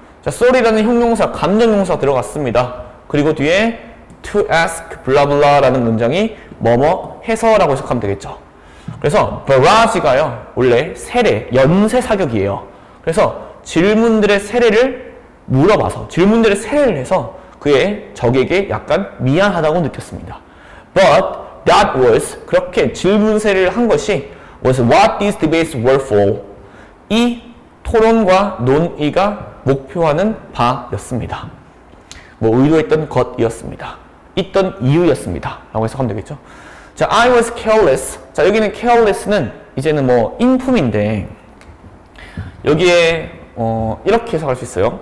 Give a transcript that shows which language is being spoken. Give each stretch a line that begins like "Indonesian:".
Korean: 자, sorry라는 형용사, 감정용사 들어갔습니다. 그리고 뒤에
English: to ask, blah blah
Korean: 라는 문장이 뭐뭐 해서라고 해석하면 되겠죠. 그래서 barrage가요, 원래 세례, 연쇄 사격이에요. 그래서 질문들의 세례를 물어봐서, 질문들의 세례를 해서 그의 적에게 약간 미안하다고 느꼈습니다.
English: But that was,
Korean: 그렇게 질문 세례를 한 것이
English: was what these debates were for.
Korean: 이 토론과 논의가 목표하는 바였습니다. 뭐 의도했던 것이었습니다. 있던 이유였습니다. 라고 해석하면 되겠죠. 자,
English: I was careless.
Korean: 자, 여기는 careless는 이제는 뭐 인품인데 여기에 이렇게 해석할 수 있어요.